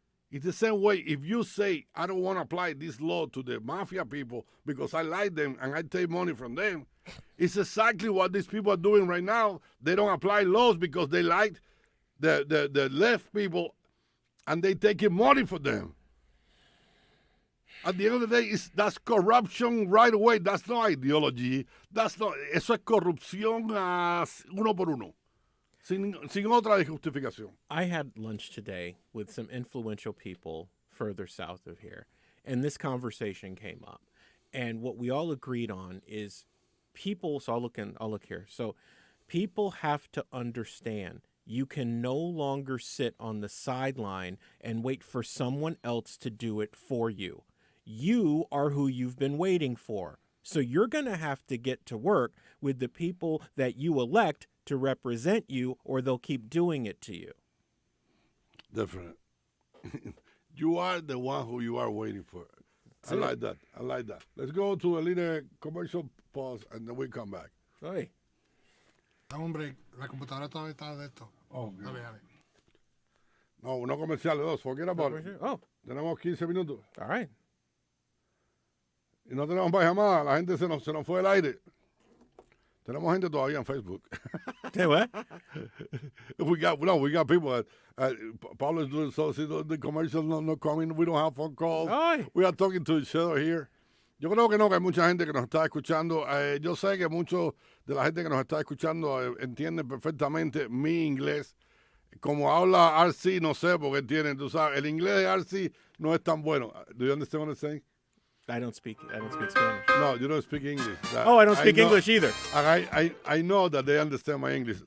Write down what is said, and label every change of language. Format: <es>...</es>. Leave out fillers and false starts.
<en>It's the same way if you say, I don't want to apply this law to the mafia people because I like them and I take money from them. It's exactly what these people are doing right now. They don't apply laws because they like the left people and they taking money for them. At the end of the day, that's corruption right away. That's not ideology.</en> <es>Eso es corrupción uno por uno. Sin otra justificación.</es> <en>I had lunch today with some influential people further south of here, and this conversation came up. And what we all agreed on is people, so I'll look here. So people have to understand you can no longer sit on the sideline and wait for someone else to do it for you. You are who you've been waiting for. So you're going to have to get to work with the people that you elect to represent you, or they'll keep doing it to you. Definitely. You are the one who you are waiting for. I like that. Let's go to a little commercial pause, and then we come back. Hey.</en> <es>Dame un break. La computadora todavía está de esto.</es> <en>Oh, okay.</en> <es>Dale. No comerciales, dos.</es> <en>Forget about it. Oh.</en> <es>Tenemos 15 minutos.</es> <en>All right.</en> <es>Y no tenemos más llamadas. La gente se nos fue el aire. Tenemos gente todavía en Facebook.</es> <en>Say what? we got people. Pablo is doing so. The commercials no coming. We don't have phone calls. Ay. We are talking to each other here.</en> <es>Yo creo que hay mucha gente que nos está escuchando. Yo sé que mucho de la gente que nos está escuchando entiende perfectamente mi inglés. Como habla RC, no sé, porque entienden, tú sabes, el inglés de RC no es tan bueno.</es> <en>Do you understand what I'm saying? I don't speak Spanish. No, you don't speak English. I don't speak English either. I know that they understand my English.</en>